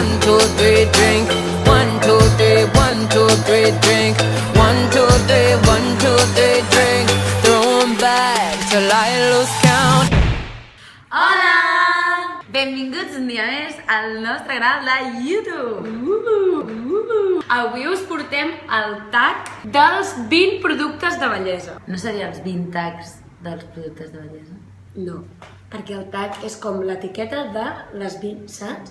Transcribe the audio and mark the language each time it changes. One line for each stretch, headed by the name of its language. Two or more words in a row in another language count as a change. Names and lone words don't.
English: 2, 3, drink. 1, 2, 3, 1, 2, 3, drink. 1, 2, 3, 1, 2, 3, drink. Throw 'em back till I lose count.
Catalan: Hola! Benvinguts un dia més al nostre canal de YouTube. Avui us portem el tag dels 20 productes de bellesa. No seria els 20 tags dels productes de bellesa? No, perquè el tag és com l'etiqueta de les 20, saps?